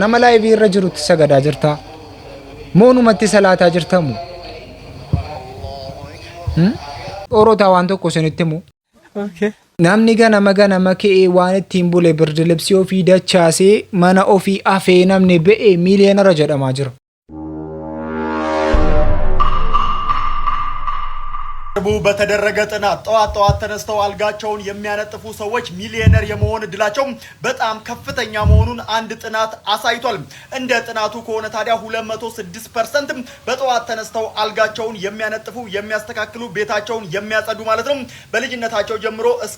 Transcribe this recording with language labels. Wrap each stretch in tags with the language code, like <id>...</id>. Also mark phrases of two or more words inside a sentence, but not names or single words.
<om>Nama laayivii irra jirutti sagadaa jirta? Moonumatti salataa jirtamu? Oorota waan tokko isinitti himu. Namni ganama ka'ee waan ittiin bule birdi libsii ofii dachaasee mana ofii afee namni ba'e miiliyoonara jedhamaa jira.</om> <am>በተደረገ ጥናት ጠዋት ተነስተው አልጋቸውን የሚያነጥፉ ሰዎች ሚሊዮነር የመሆን እድላቸው በጣም ከፍተኛ መሆኑን አንድ ጥናት አሳይቷል። እንደ ጥናቱ ከሆነ ታዲያ 206% በጠዋት ተነስተው አልጋቸውን የሚያነጥፉ የሚያስተካክሉ ቤታቸውን የሚያጸዱ ማለት ነው በልጅነታቸው ጀምሮ እስከ</am>